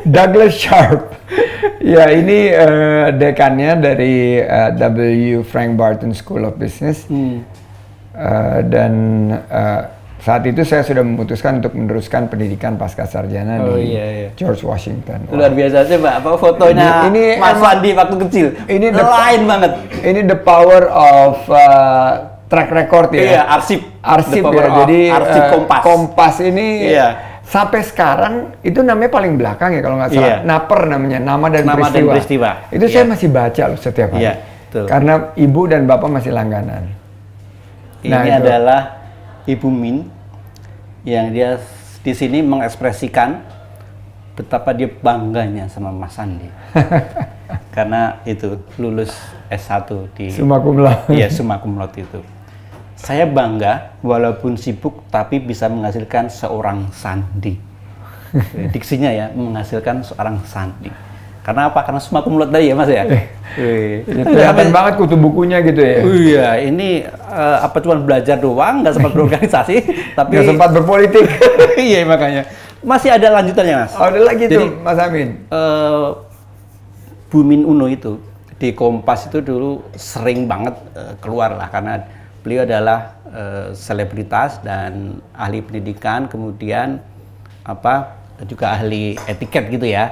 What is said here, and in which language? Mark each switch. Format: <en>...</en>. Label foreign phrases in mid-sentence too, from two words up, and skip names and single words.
<id>Douglas Sharp. Ya, ini dekannya dari W. Frank Barton School of Business. Dan saat itu saya sudah memutuskan untuk meneruskan pendidikan pasca sarjana di George Washington. Luar biasa sih, Pak. Apa fotonya ini Mas Wandi waktu kecil? Ini lain banget. Ini</id> <en>the power of track record</en> <id>ya. Iya, arsip Ya. Jadi arsip Kompas. Kompas ini sampai sekarang itu namanya paling belakang ya kalau nggak salah. Naper namanya, nama dan peristiwa. Itu saya masih baca loh setiap hari. Karena ibu dan bapak masih langganan. Ini adalah Ibu Min yang dia di sini mengekspresikan betapa dia bangganya sama Mas Sandi. Karena itu lulus S1 di</id> <la>summa cum laude.</la> <id>Iya,</id> <la>summa cum laude</la> <id>itu. Saya bangga walaupun sibuk tapi bisa menghasilkan seorang Sandi. Diksinya ya, menghasilkan seorang Sandi. Karena apa? Karena</id> <la>summa cum laude</la> <id>tadi ya, Mas ya. Kelihatan banget kutu bukunya gitu ya. Iya, ini apa cuma belajar doang, nggak sempat berorganisasi, tapi nggak sempat berpolitik. Iya, makanya. Masih ada lanjutannya, Mas. Ada lagi tuh, Mas Amin. Bu Min Uno itu di Kompas itu dulu sering banget keluar lah, karena beliau adalah selebritas dan ahli pendidikan, kemudian juga ahli etiket gitu ya.</id>